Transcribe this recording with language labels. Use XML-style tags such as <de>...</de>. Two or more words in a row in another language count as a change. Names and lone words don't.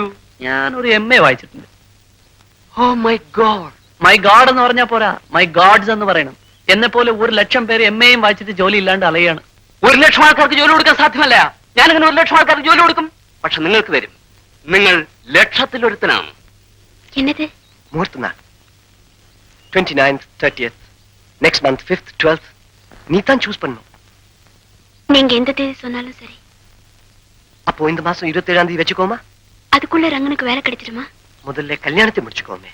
<ml>ഞാനൊരു MA വായിച്ചിട്ടുണ്ട്.</ml> <en>oh my god. my god</en> <ml>എന്ന് പറഞ്ഞാ പോരാ,</ml> <en>my gods</en> <ml>എന്ന് പറയണം. എന്നെ പോലെ 1 ലക്ഷം പേര് MAയും വായിച്ചിട്ട് ജോലി ഇല്ലാണ്ട് അലയാണ്. 1 ലക്ഷം ആൾക്കാർക്ക് ജോലി കൊടുക്കാൻ സാധ്യമല്ല. ഞാനിങ്ങനെ 1 ലക്ഷം ആൾക്കാർക്ക് ജോലി കൊടുക്കും. പക്ഷെ നിങ്ങൾക്ക് തരും. നിങ്ങൾ ലക്ഷത്തിലൊരുത്തനാണ്.</ml> <ta>என்னது? முகூர்த்த நாள் 29th, 30th,</ta> <en>next month</en> <ta>5th, 12th. நீ தான் சூஸ் பண்ணணும். நீங்க எந்த தேதி சொன்னாலும் சரி. அப்போ இந்த மாசம் 27ஆம் தேதி வச்சுக்கோமா? அதுக்குள்ள ரங்கனுக்கு வேலை கிடைச்சிருமா? முதல்ல கல்யாணத்தை முடிச்சுக்கோமே.</ta>